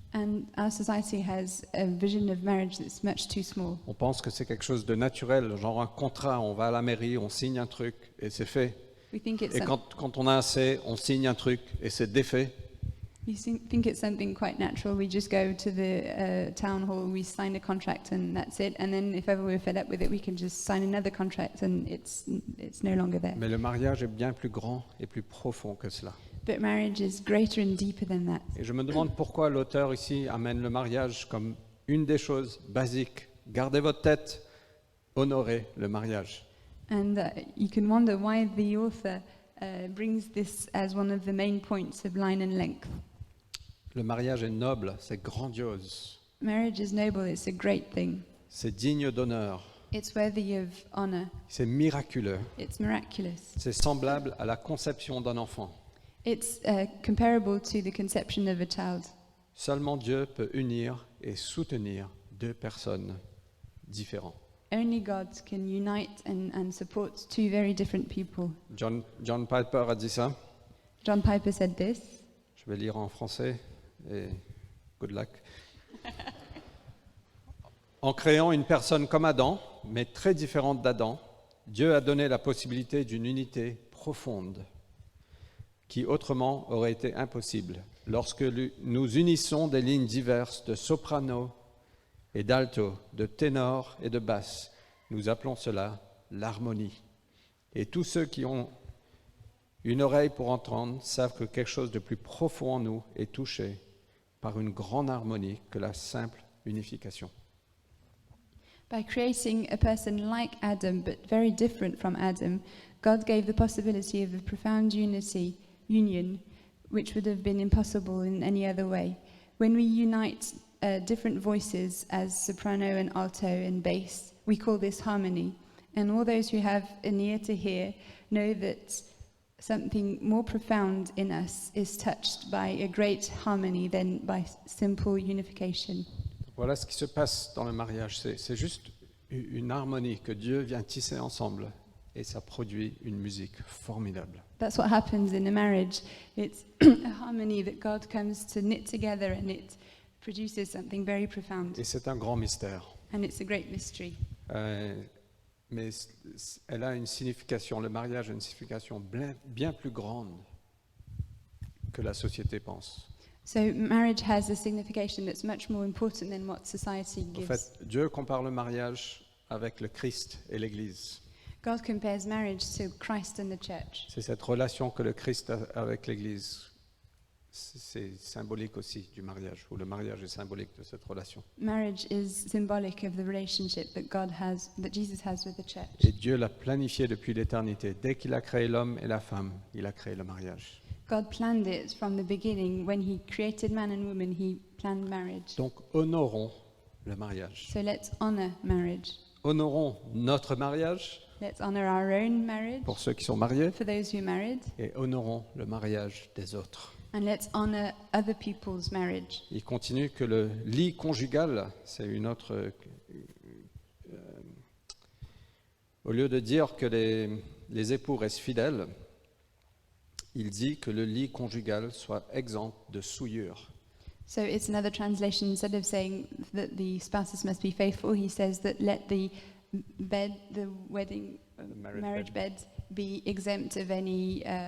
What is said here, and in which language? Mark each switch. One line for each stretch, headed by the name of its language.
English: And our society has a vision of marriage that's much too small.
French: On pense que c'est quelque chose de naturel, genre un contrat, on va à la mairie, on signe un truc et c'est fait.
English: We think it's
French: Et quand on a assez, on signe un truc et c'est défait.
English: think it's something quite natural. We just go to the town hall, we sign a contract, and that's it. And then if ever we're fed up with it, we can just sign another contract, and it's no longer there.
French: Mais le mariage est bien plus grand et plus profond que cela.
English: But marriage is greater and deeper than that.
French: Et je me demande pourquoi l'auteur ici amène le mariage comme une des choses basiques. Gardez votre tête, honorez le mariage.
English: And you can wonder why the author brings this as one of the main points of line and length.
French: Le mariage est noble, c'est grandiose,
English: Marriage is noble, it's a great thing.
French: c'est digne d'honneur,
English: It's worthy of honor,
French: c'est miraculeux,
English: it's miraculous.
French: c'est semblable à la conception d'un enfant.
English: It's comparable to the conception of a child.
French: Seulement Dieu peut unir et soutenir deux personnes différentes.
English: Only God can unite and support two very different people.
French: John Piper a dit ça.
English: John Piper said this.
French: Je vais lire en français et
English: good luck.
French: En créant une personne comme Adam, mais très différente d'Adam, Dieu a donné la possibilité d'une unité profonde qui autrement aurait été impossible. Lorsque nous unissons des lignes diverses de soprano et d'alto, de ténor et de basse, nous appelons cela l'harmonie. Et tous ceux qui ont une oreille pour entendre savent que quelque chose de plus profond en nous est touché par une grande harmonie que la simple unification.
English: By creating a person like Adam, but very different from Adam, God gave the possibility of a profound union, which would have been impossible in any other way. When we unite different voices as soprano and alto and bass, we call this harmony. And all those who have an ear to hear know that something more profound in us is touched by a great harmony than by simple unification.
French: Voilà ce qui se passe dans le mariage. C'est juste une harmonie que Dieu vient tisser ensemble et ça produit une musique formidable.
English: That's what happens in a marriage. It's a harmony that God comes to knit together, and it produces something very profound.
French: Et c'est un grand mystère.
English: And it's a great mystery.
French: Mais elle a une signification, le mariage a une signification bien plus grande que la société pense.
English: So marriage has a signification that's much more important than what society
French: En
English: gives.
French: fait, Dieu compare le mariage avec le Christ et l'Église.
English: God compares marriage to Christ and the church.
French: C'est cette relation que le Christ a avec l'Église. C'est symbolique aussi du mariage, ou le mariage est symbolique de cette relation.
English: Marriage is symbolic of the relationship that Jesus has with the church.
French: Et Dieu l'a planifié depuis l'éternité. Dès qu'il a créé l'homme et la femme, il a créé le mariage.
English: God planned it from the beginning. When he created man and woman, he planned marriage.
French: Donc honorons le mariage.
English: So let's honor marriage.
French: Honorons notre mariage
English: Let's honor our own marriage
French: pour ceux qui sont mariés
English: for those who are married,
French: et honorons le mariage des autres.
English: and let's honor other people's marriage.
French: Il continue que le lit conjugal, c'est une autre... au lieu de dire que les époux restent fidèles, il dit que le lit conjugal soit exempt de souillure.
English: So it's another translation. Instead of saying that the spouses must be faithful, he says that let the bed, the wedding marriage bed, be exempt of any